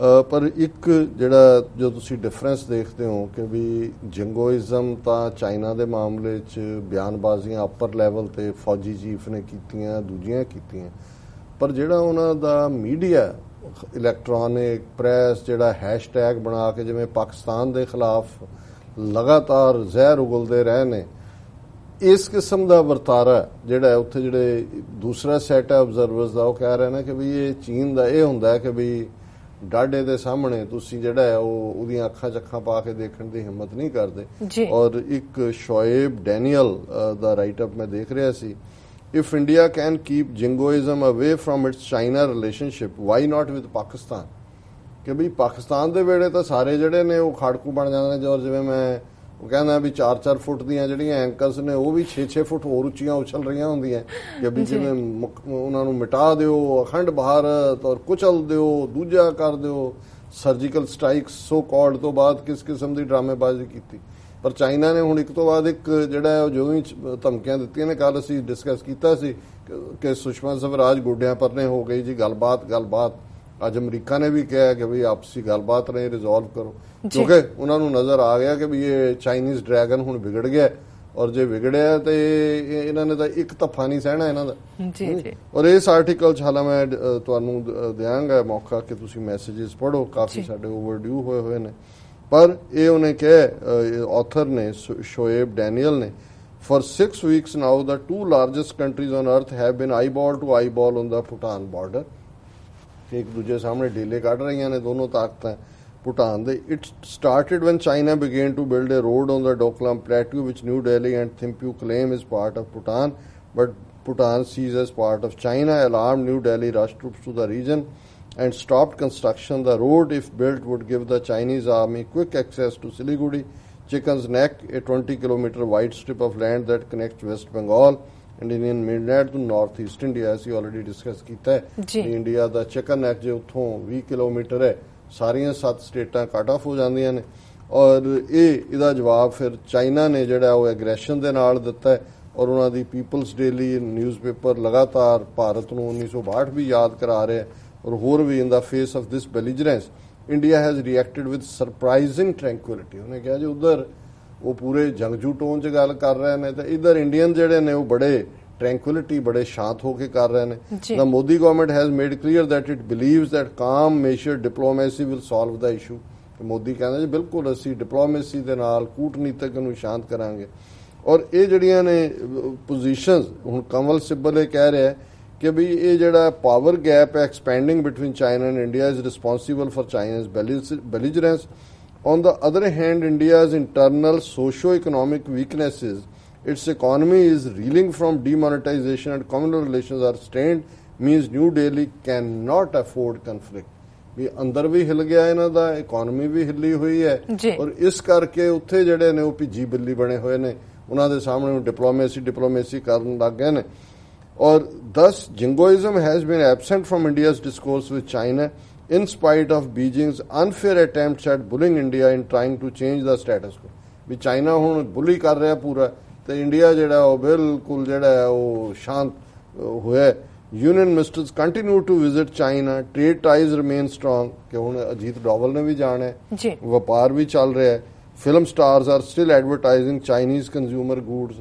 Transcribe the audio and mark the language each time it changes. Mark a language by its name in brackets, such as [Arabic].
[Punjabi] ਪਰ ਇੱਕ ਜਿਹੜਾ ਜੋ ਤੁਸੀਂ ਡਿਫਰੈਂਸ ਦੇਖਦੇ ਹੋ ਕਿ ਵੀ ਜਿੰਗੋਇਜ਼ਮ ਤਾਂ ਚਾਈਨਾ ਦੇ ਮਾਮਲੇ 'ਚ ਬਿਆਨਬਾਜ਼ੀਆਂ ਅਪਰ ਲੈਵਲ 'ਤੇ ਫੌਜੀ ਚੀਫ ਨੇ ਕੀਤੀਆਂ, ਦੂਜੀਆਂ ਕੀਤੀਆਂ, ਪਰ ਜਿਹੜਾ ਉਹਨਾਂ ਦਾ ਮੀਡੀਆ, ਇਲੈਕਟ੍ਰੋਨਿਕ ਪ੍ਰੈਸ ਜਿਹੜਾ ਹੈਸ਼ਟੈਗ ਬਣਾ ਕੇ ਜਿਵੇਂ ਪਾਕਿਸਤਾਨ ਦੇ ਖਿਲਾਫ ਲਗਾਤਾਰ ਜ਼ਹਿਰ ਉਗਲਦੇ ਰਹੇ ਨੇ, ਇਸ ਕਿਸਮ ਦਾ ਵਰਤਾਰਾ ਜਿਹੜਾ ਉੱਥੇ ਜਿਹੜੇ ਦੂਸਰਾ ਸੈਟ ਹੈ ਆਬਜ਼ਰਵਰਸ ਦਾ ਉਹ ਕਹਿ ਰਹੇ ਨੇ ਕਿ ਵੀ ਇਹ ਚੀਨ ਦਾ ਇਹ ਹੁੰਦਾ ਹੈ ਕਿ ਵੀ ਡਾਢੇ ਦੇ ਸਾਹਮਣੇ ਤੁਸੀਂ ਜਿਹੜਾ ਹੈ ਉਹਦੀਆਂ ਅੱਖਾਂ ਚੱਖਾਂ ਪਾ ਕੇ ਦੇਖਣ ਦੀ ਹਿੰਮਤ ਨਹੀਂ ਕਰਦੇ। ਔਰ ਇੱਕ ਸ਼ੋਏਬ ਡੈਨੀਅਲ ਦਾ ਰਾਈਟ ਅਪ ਮੈਂ ਦੇਖ ਰਿਹਾ ਸੀ, [English] if India can keep jingoism away from its China relationship, why not with Pakistan? [Punjabi] ਕਿ ਵੀ ਪਾਕਿਸਤਾਨ ਦੇ ਵੇਲੇ ਤਾਂ ਸਾਰੇ ਜਿਹੜੇ ਨੇ ਉਹ ਖਾੜਕੂ ਬਣ ਜਾਂਦੇ ਨੇ। ਔਰ ਜਿਵੇਂ ਮੈਂ ਉਹ ਕਹਿੰਦਾ ਵੀ 4-4 ਫੁੱਟ ਦੀਆਂ ਜਿਹੜੀਆਂ ਐਂਕਰਸ ਨੇ ਉਹ ਵੀ 6-6 ਫੁੱਟ ਹੋਰ ਉੱਚੀਆਂ ਉਛਲ ਰਹੀਆਂ ਹੁੰਦੀਆਂ ਕਿ ਵੀ ਜਿਵੇਂ ਉਹਨਾਂ ਨੂੰ ਮਿਟਾ ਦਿਓ, ਅਖੰਡ ਭਾਰਤ ਔਰ ਕੁਚਲ ਦਿਓ, ਦੂਜਾ ਕਰ ਦਿਓ। ਸਰਜੀਕਲ ਸਟ੍ਰਾਈਕ ਸੋ ਕਾਲਡ ਤੋਂ ਬਾਅਦ ਕਿਸ ਕਿਸਮ ਦੀ ਡਰਾਮੇਬਾਜ਼ੀ ਕੀਤੀ। ਪਰ ਚਾਈਨਾ ਨੇ ਹੁਣ ਇੱਕ ਤੋਂ ਬਾਅਦ ਇੱਕ ਜਿਹੜਾ ਉਹ ਜੋ ਹੀ ਧਮਕੀਆਂ ਦਿੱਤੀਆਂ ਨੇ। ਕੱਲ ਅਸੀਂ ਡਿਸਕਸ ਕੀਤਾ ਸੀ ਕਿ ਸੁਸ਼ਮਾ ਸਵਰਾਜ ਗੋਡਿਆਂ ਪਰਨੇ ਹੋ ਗਈ ਜੀ, ਗੱਲਬਾਤ। ਅੱਜ ਅਮਰੀਕਾ ਨੇ ਵੀ ਕਿਹਾ ਕਿ ਵੀ ਆਪਸੀ ਗੱਲਬਾਤ ਨੇ ਰਿਜ਼ੋਲਵ ਕਰੋ, ਕਿਉਂਕਿ ਉਹਨਾਂ ਨੂੰ ਨਜ਼ਰ ਆ ਗਿਆ ਕਿ ਵੀ ਇਹ ਚਾਈਨੀਜ਼ ਡਰੈਗਨ ਹੁਣ ਵਿਗੜ ਗਿਆ, ਔਰ ਜੇ ਵਿਗੜਿਆ ਤੇ ਇਹਨਾਂ ਨੇ ਤਾਂ ਇੱਕ ਧੱਫਾ ਨਹੀਂ ਸਹਿਣਾ ਇਹਨਾਂ ਦਾ। ਔਰ ਇਸ ਆਰਟੀਕਲ 'ਚ ਹਾਲਾਂ ਮੈਂ ਤੁਹਾਨੂੰ ਦਿਆਂਗਾ ਮੌਕਾ ਕਿ ਤੁਸੀਂ ਮੈਸੇजेस ਪੜ੍ਹੋ, ਕਾਫੀ ਸਾਡੇ ਓਵਰਡਿਊ ਹੋਏ ਨੇ। ਪਰ ਇਹ ਉਹਨੇ ਕਿਹਾ, ਆਥਰ ਨੇ ਸ਼ੋਏਬ ਡੈਨੀਅਲ ਨੇ, [English] for 6 weeks now the two largest countries on earth have been eyeball to eyeball on the Bhutan border। [Punjabi] ਇੱਕ ਦੂਜੇ ਸਾਹਮਣੇ ਢੀਲੇ ਕੱਢ ਰਹੀਆਂ ਨੇ ਦੋਨੋਂ ਤਾਕਤਾਂ ਭੂਟਾਨ ਦੇ। [English] It started when China began to build a road on the Doklam Plateau which New Delhi and Thimphu claim is part of Bhutan, but Bhutan sees as part of China. Alarmed, New Delhi rushed troops to the region and stopped construction. The road, if built, would give the Chinese army quick access to Siliguri, Chicken's Neck, a 20-kilometer wide strip of land that connects West Bengal and Indian mainland to northeast India। [Punjabi] ਅਸੀਂ [English] already discuss [Punjabi] ਕੀਤਾ ਹੈ India ਦਾ chicken neck ਜੇ ਉੱਥੋਂ 20 kilometre ਹੈ, ਸਾਰੀਆਂ 7 ਸਟੇਟਾਂ cut off ਹੋ ਜਾਂਦੀਆਂ ਨੇ। ਔਰ ਇਹਦਾ ਜਵਾਬ ਫਿਰ ਚਾਈਨਾ ਨੇ ਜਿਹੜਾ ਉਹ ਐਗਰੈਸ਼ਨ ਦੇ ਨਾਲ ਦਿੱਤਾ ਹੈ। ਔਰ ਉਹਨਾਂ ਦੀ ਪੀਪਲਸ ਡੇਲੀ ਨਿਊਜ਼ਪੇਪਰ ਲਗਾਤਾਰ ਭਾਰਤ ਨੂੰ 1962 ਵੀ ਯਾਦ ਕਰਾ ਰਿਹਾ। ਔਰ ਹੋਰ ਵੀ [English] In the face of this belligerence India has reacted with surprising tranquility. [Punjabi] ਉਹਨੇ ਕਿਹਾ ਜੀ ਉਧਰ ਉਹ ਪੂਰੇ ਜੰਗਜੂ ਟੋਨ 'ਚ ਗੱਲ ਕਰ ਰਹੇ ਨੇ ਤੇ ਇੱਧਰ ਇੰਡੀਅਨ ਜਿਹੜੇ ਨੇ ਉਹ ਬੜੇ ਟ੍ਰੈਂਕੁਇਲਿਟੀ, ਬੜੇ ਸ਼ਾਂਤ ਹੋ ਕੇ ਕਰ ਰਹੇ ਨੇ। [English] The Modi government has made clear that it believes that calm measured diplomacy will solve the issue। [Punjabi] Modi ਕਹਿੰਦਾ ਜੀ ਬਿਲਕੁਲ ਅਸੀਂ ਡਿਪਲੋਮੇਸੀ ਦੇ ਨਾਲ ਕੂਟਨੀਤਕ ਨੂੰ ਸ਼ਾਂਤ ਕਰਾਂਗੇ। ਔਰ ਇਹ ਜਿਹੜੀਆਂ ਨੇ ਪੋਜੀਸ਼ਨਸ, ਹੁਣ ਕਮਲ ਸਿੱਬਲ ਇਹ ਕਹਿ ਰਿਹਾ ਕਿ ਵੀ ਇਹ ਜਿਹੜਾ [English] Power gap ਹੈ expanding between China and India is responsible for China's belligerence। On the other hand, India's internal socio-economic weaknesses, its economy is reeling from demonetization and communal relations are strained, means New Delhi cannot afford conflict। [Punjabi] ਵੀ ਅੰਦਰ ਵੀ ਹਿੱਲ ਗਿਆ ਇਹਨਾਂ ਦਾ, economy ਵੀ ਹਿੱਲੀ ਹੋਈ ਹੈ, ਔਰ ਇਸ ਕਰਕੇ ਉੱਥੇ ਜਿਹੜੇ ਨੇ ਉਹ ਭਿੱਜੀ ਬਿੱਲੀ ਬਣੇ ਹੋਏ ਨੇ, ਉਹਨਾਂ ਦੇ ਸਾਹਮਣੇ ਡਿਪਲੋਮੇਸੀ ਕਰਨ ਲੱਗ ਗਏ ਨੇ। [English] ਔਰ thus jingoism has been absent from India's discourse with China in spite of Beijing's unfair attempts at bullying India in trying to change the status quo। [Punjabi] We China ਹੁਣ ਬੁਲੀ ਕਰ ਰਿਹਾ ਪੂਰਾ ਤੇ ਇੰਡੀਆ ਜਿਹੜਾ ਉਹ ਬਿਲਕੁਲ ਜਿਹੜਾ ਉਹ ਸ਼ਾਂਤ ਹੋਇਆ। [English] Union ministers continue to visit China, trade ties remain strong [Punjabi] ਕਿ ਹੁਣ ਅਜੀਤ ਡੋਵਲ ਨੇ ਵੀ ਜਾਣਾ ਹੈ, ਵਪਾਰ ਵੀ ਚੱਲ ਰਿਹਾ ਹੈ। [English] Film stars are still advertising Chinese consumer goods.